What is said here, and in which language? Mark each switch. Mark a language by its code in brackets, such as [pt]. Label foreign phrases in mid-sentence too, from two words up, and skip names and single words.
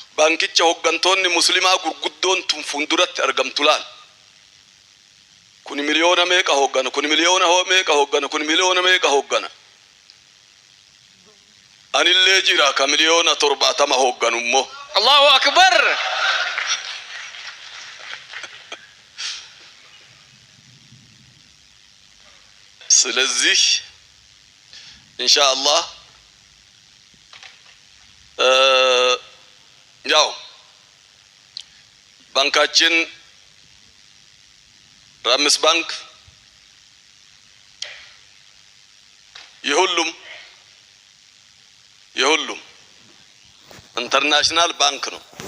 [om] Baankicha hoggantoonni muslimaa gurguddoon tun fuulduratti argamtu laal. Kuni miliyoona meeqa hoggana? Kuni miliyoona meeqa hoggana? Anillee jira ka miliyoona 70 hogganu immoo. [ar] الله أكبر. [am] ስለዚህ ኢንሻአላህ ያው ባንካችን ራምስ ባንክ የሁሉም ኢንተርናሽናል ባንክ ነው።